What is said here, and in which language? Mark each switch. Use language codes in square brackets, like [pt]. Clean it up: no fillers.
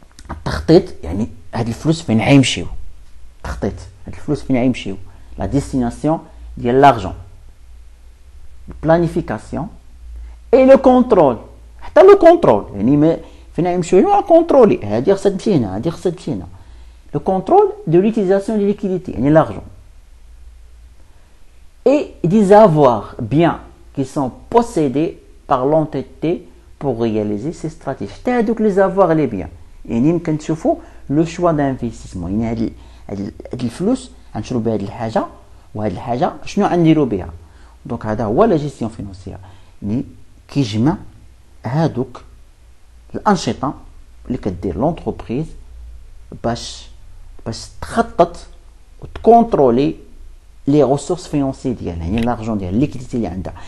[ar] التخطيط يعني هاد الفلوس فين غيمشيو، تخطيط هاد الفلوس فين غيمشيو، لا ديستيناسيون ديال لارجون، بلانيفيكاسيون اي لو كونترول، حتى لو كونترول يعني ما فين غيمشيو هنا كونترولي، هادي خصها تمشي هنا، هادي خصها تمشي هنا. [fr] لو كونترول دو ليتيزاسيون دي ليكيديتي يعني لارجون et des avoirs biens qui sont possédés par l'entité pour réaliser ces stratégies. [ar] حتى هادوك لي زافوار لي بيان يعني يمكن تشوفوا لو شوا دانفيستيسمون، يعني هاد الفلوس غنشرو بها هاد الحاجه وهاد الحاجه شنو غنديرو بها. دونك هذا هو لا جيستيون فينونسيير، يعني كيجمع هادوك الانشطه اللي كدير لونتربريز باش تخطط وتكونترولي لي ريسورس فينونسي ديالها، يعني لارجون ديال الليكيديتي اللي عندها.